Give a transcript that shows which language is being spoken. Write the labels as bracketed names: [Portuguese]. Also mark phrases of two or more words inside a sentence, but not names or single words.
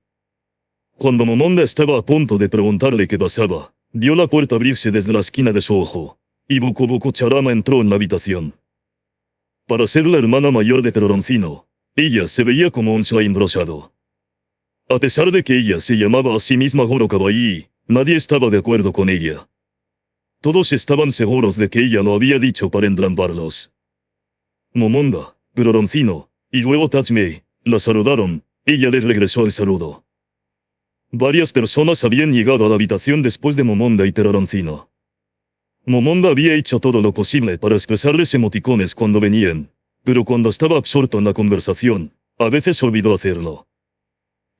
[Spanish] Cuando Momonda estaba a punto de preguntarle qué pasaba, vio la puerta abrirse desde la esquina de su ojo, y Boku Boku Charama entró en la habitación. Para ser la hermana mayor de Teroroncino, ella se veía como un slime rosado. A pesar de que ella se llamaba a sí misma Goro Kawaii, nadie estaba de acuerdo con ella. Todos estaban seguros de que ella lo había dicho para entramparlos. Momonda, Teroroncino, y luego Tachme, la saludaron, ella les regresó el saludo. Varias personas habían llegado a la habitación después de Momonda y Teroroncino. Momonda había hecho todo lo posible para expresarles emoticones cuando venían, pero cuando estaba absorto en la conversación, a veces olvidó hacerlo.